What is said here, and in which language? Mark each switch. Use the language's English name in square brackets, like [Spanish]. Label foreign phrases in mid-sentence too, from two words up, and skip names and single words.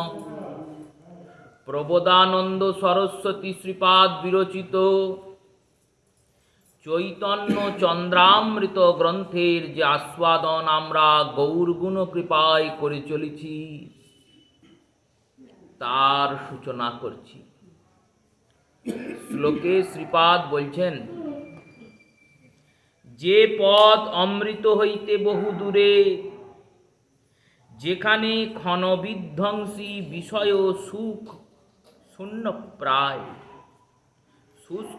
[Bangla] প্রবোধানন্দ সরস্বতী শ্রীপাদ বিরচিত চৈতন্য চন্দ্রামৃত গ্রন্থের যে আস্বাদন আমরা গৌরগুণ কৃপায় করে চলেছি তার সূচনা করছি। শ্লোকে শ্রীপাদ बोलছেন, যে পথ অমৃত হইতে বহু দূরে, যেখানে ক্ষণবিধ্বংসী বিষয় সুখ শূন্য প্রায়, শুষ্ক